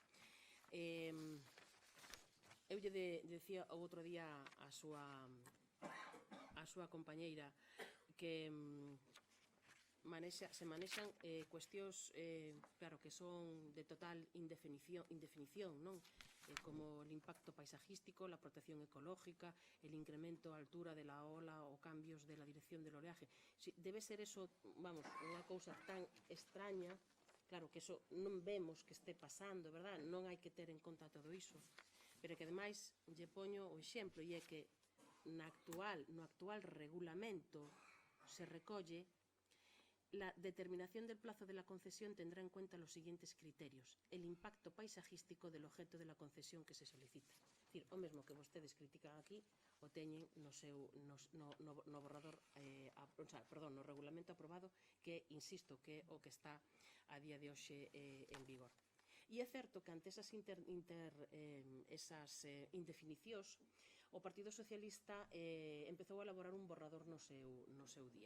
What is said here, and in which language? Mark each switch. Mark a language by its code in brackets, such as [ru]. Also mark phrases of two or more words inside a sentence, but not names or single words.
[gl] Eu lle decía o outro día a súa compañeira que se manexan cuestións claro, que son de total indefinición, non? [es] Como el impacto paisajístico, la protección ecológica, el incremento a altura de la ola ou cambios de la dirección del oleaje. Debe ser eso, vamos, [gl] unha cousa tan extraña, claro, que eso non vemos que este pasando, verdad? Non hai que ter en conta todo iso. Pero que, ademais, lle poño o exemplo, e é que no actual regulamento se recolle [es] la determinación del plazo de la concesión tendrá en cuenta los siguientes criterios. El impacto paisajístico del objeto de la concesión que se solicita. [gl] É dicir, o mesmo que vostedes critican aquí, o teñen no borrador, no regulamento aprobado, que, insisto, que é o que está a día de hoxe en vigor. E é certo que ante esas indefinicións, o Partido Socialista empezou a elaborar un borrador no seu día.